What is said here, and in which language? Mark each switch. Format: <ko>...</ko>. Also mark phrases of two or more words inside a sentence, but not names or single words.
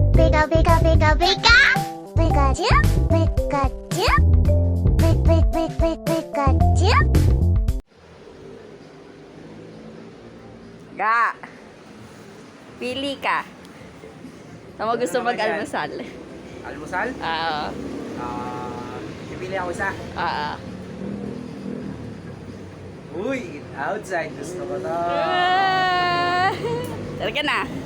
<tl>Pika, pika, pika, pika. Pikachu, Pikachu. Pikachu. Ga. Pili ka. Tama gusto mag-almusal. Almusal? Oo. Pipili ako isa. Oo. Uy, outside. Gusto ko to. Talaga na.</tl>